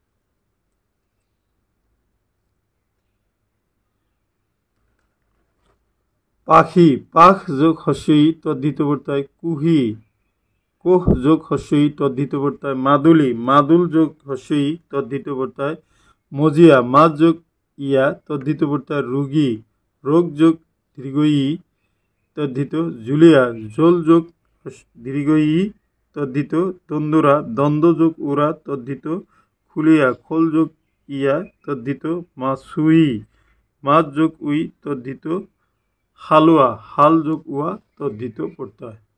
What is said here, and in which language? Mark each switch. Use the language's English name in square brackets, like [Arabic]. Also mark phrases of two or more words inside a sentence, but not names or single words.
[Assamese] পাখি, পাখ যোগ হস্য ই তদ্ধিত প্ৰত্যয়। কুহি, কোহ যোগ হস্য ই তদ্ধিত প্ৰত্যয়। মাদুলি, মাদুল যোগ হস্য ই তদ্ধিত প্ৰত্যয়। মজিয়া, মাছ যোগ ইয়া তদ্ধিত প্ৰত্যয়। ৰোগী, রোগ যোগ দীর্ঘ ই তদ্ধিত জুলিয়া, জল যোগ দীর্ঘ ই তদ্ধিত তন্দুরা, দ্বন্দ্ব যোগ উরা তদ্ধিত খুলিয়া, খোল যোগ ইয়া তদ্ধিত মাসুই, মাছ যোগ উই তদ্ধিত হালুয়া, হাল যোগ উয়া তদ্ধিত প্রত্যয়।